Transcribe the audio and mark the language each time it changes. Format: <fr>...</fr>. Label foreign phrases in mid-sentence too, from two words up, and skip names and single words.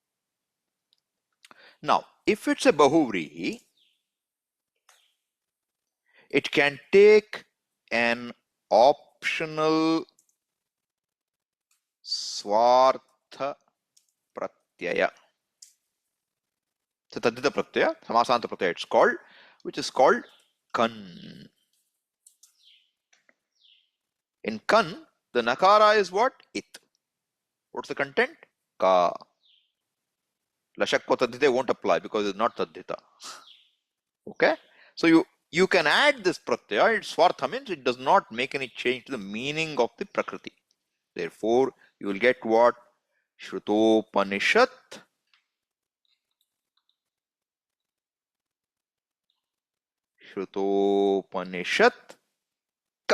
<en>Now, if it's a Bahuvrihi, it can take an optional</en> <sa>Swartha Pratyaya.</sa> <en>So</en> <sa>Tadita Pratyaya, Samasanta Pratyaya</sa> <en>it's called, which is called Kan. In Kan, the Nakara is what? It. What's the content? Ka.</en> <sa>Lashakva Tadita</sa> <en>won't apply because it's not Tadita. Okay? So you can add this Pratyaya, it's Swartha means it does not make any change to the meaning of the Prakriti. Therefore, you will get what?</en> <sa>Shrutopanishad Shrutopanishad Ka.</sa>